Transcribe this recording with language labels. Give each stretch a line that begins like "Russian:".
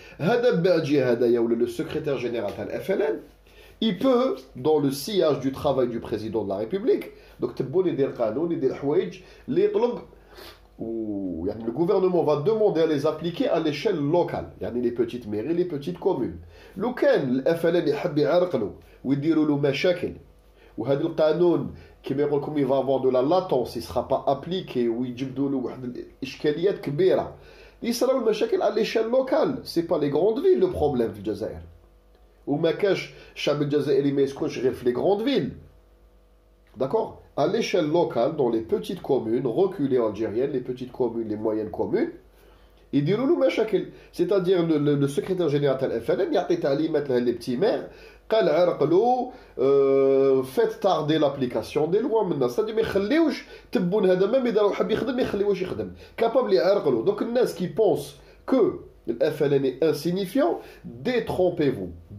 Arabic: هذا باجي هذايا ولا
French: le secrétaire général
Arabic: تاع
French: FLN il peut dans le sillage du travail du président de la République donc
Arabic: تبون يدير قانون يدير حوايج اللي يطلب يعني
French: le gouvernement va demander à les appliquer à l'échelle locale,
Arabic: يعني
French: les petites mairies, les petites communes.
Arabic: لو كان الFLN يحب يعرقلو ويديروا له مشاكل وهذا القانون كما يقول لكم
French: il va avoir de la latence, il sera pas appliqué
Arabic: ويجبدوا له واحد الاشكاليات كبيره يصراو المشاكل
French: à l'échelle locale. c'est pas les grandes villes le problème
Arabic: في الجزائر وما كاش الشعب الجزائري ما يسكنش غير في
French: les grandes villes. D'accord, à l'échelle locale, dans les petites communes reculées algériennes, les petites communes, les moyennes communes, ils diront nous مشاكل. C'est-à-dire le secrétaire général de FLN
Arabic: يعطي تعليمات
French: les petits maires
Arabic: قال عرقلوا
French: faites tarder l'application des lois maintenant.
Arabic: C'est-à-dire ما يخليوش تبون هذا ما يداروا حاب يخدم ما يخليوش يخدم capable يعرقلوا.
French: Donc
Arabic: الناس
French: qui pensent que le FLN est insignifiant, détrompez-vous.